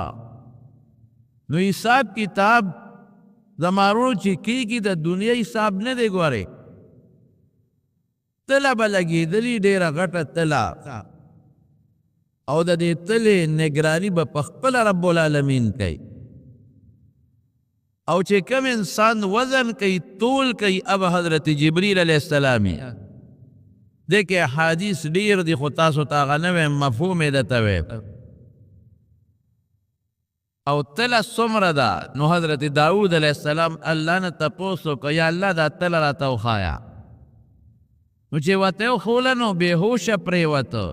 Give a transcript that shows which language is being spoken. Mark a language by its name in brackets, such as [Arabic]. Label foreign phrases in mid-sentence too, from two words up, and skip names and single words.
[Pashto] نو حساب کتاب زمارونو چې کېږي د دنیا حساب نه دی ګورې. تله به لګېدلي ډېره غټه تله او د دې تلې نګراني به په خپله رب العالمین کوي او چې کم انسان وزن کوي طول کوي اب حضرت جبریل علیہ السلامی دیکھے حدیث ډیر دی خو تاسو ته هغه نه ویم مفهوم یې درته ویم او تله څومره ده. نو حضرت داود علیہ السلام الله نه تپوس وکړه یا الله دا تله راته وښایه. نو چې ورته وښوله نو بېهوشه پرېوته.